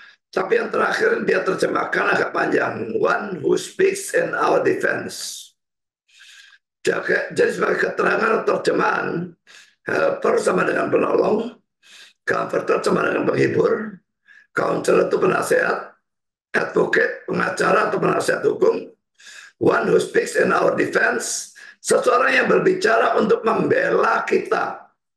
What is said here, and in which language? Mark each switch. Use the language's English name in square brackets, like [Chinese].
[Indonesian] Tapi yang terakhir dia terjemahkan agak panjang. [English] One who speaks in our defense. [Indonesian] Jadi sebagai keterangan atau terjemahan, helper sama dengan penolong, comforter sama dengan penghibur, counselor itu penasehat, advocate, pengacara atau penasihat hukum, one who speaks in our defense, seseorang yang berbicara untuk membela kita.